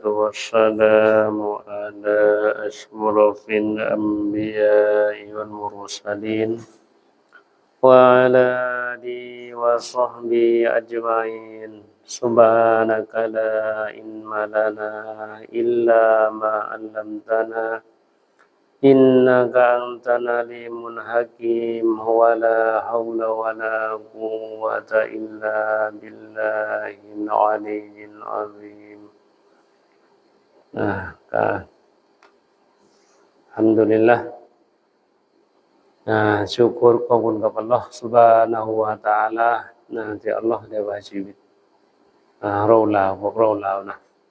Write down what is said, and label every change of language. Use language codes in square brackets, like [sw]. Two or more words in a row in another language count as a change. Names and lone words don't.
[ar] والسلام على أشرف الأنبياء والمرسلين وعلى آله وصحبه أجمعين سبحانك لا علم لنا إلا ما علمتنا إنك أنت العليم الحكيم ولا حول ولا قوة إلا بالله العلي العظيم [th] ก็ [ar] الحمد لله شكر [th] ขอบคุณกับอัลเลาะห์ [ar] سبحانه وتعالى [th] ที่อัลเลาะห์ได้ไว้ชีวิตเราลาวพวกเราลาวนะ